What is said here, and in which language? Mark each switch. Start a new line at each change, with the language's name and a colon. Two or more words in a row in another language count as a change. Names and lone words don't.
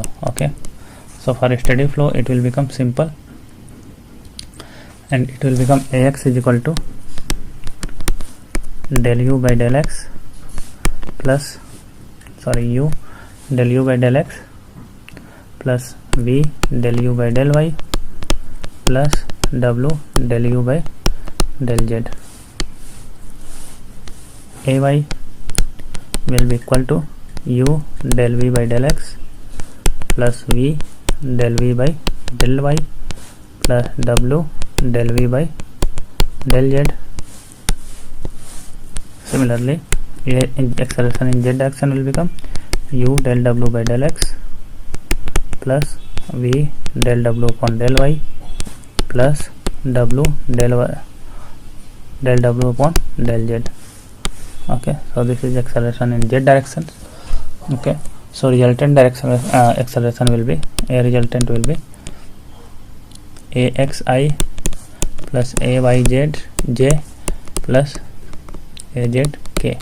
English: Okay, so for a steady flow it will become simple, and it will become ax is equal to del u by del x plus u del u by del x plus v del u by del y plus w del u by del z. Ay will be equal to u del v by del x plus v del v by del y plus w del v by del z. Similarly, acceleration in z direction will become u del w by del x plus v del w upon del y plus w del w upon del z. Okay, so this is acceleration in z direction. Okay, so resultant direction acceleration will be axi plus ayz j plus azk.